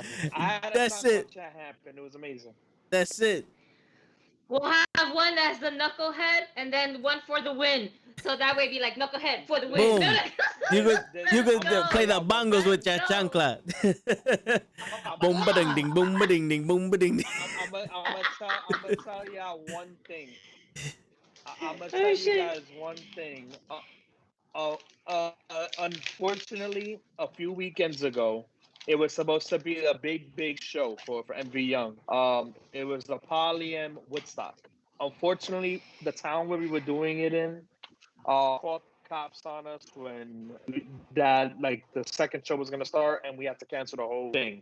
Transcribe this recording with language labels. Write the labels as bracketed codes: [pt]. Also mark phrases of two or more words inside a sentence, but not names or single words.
[en] I had a That's chancla it. chat happen. It was amazing. That's it. We'll have one that's the knucklehead, and then one for the win. So that way, be like knucklehead for the win. Boom. You could No. play the bongos with your No. chancla. Boom ba ding ding, boom ba ding ding, boom ba ding ding. I'm gonna tell y'all one thing. I'm gonna tell Oh, you shit. guys one thing. Unfortunately, a few weekends ago, it was supposed to be a big show for MV Young. It was the Polyam Woodstock. Unfortunately, the town where we were doing it in, called cops on us when the second show was gonna start, and we had to cancel the whole thing.